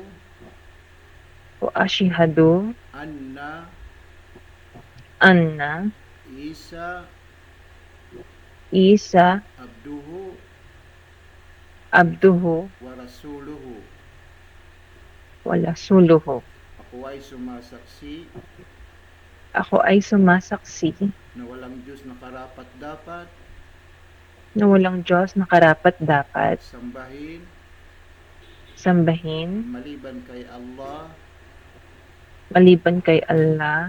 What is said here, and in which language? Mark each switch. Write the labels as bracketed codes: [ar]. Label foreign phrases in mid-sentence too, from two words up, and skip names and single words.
[ar] وأشهد anna anna Isa Isa abduhu abduhu ورسوله. ورسوله. [tl] Ako ay sumasaksi Ako ay sumasaksi na walang Diyos na karapat-dapat na walang Diyos na karapat-dapat sambahin sambahin maliban kay Allah, maliban kay Allah,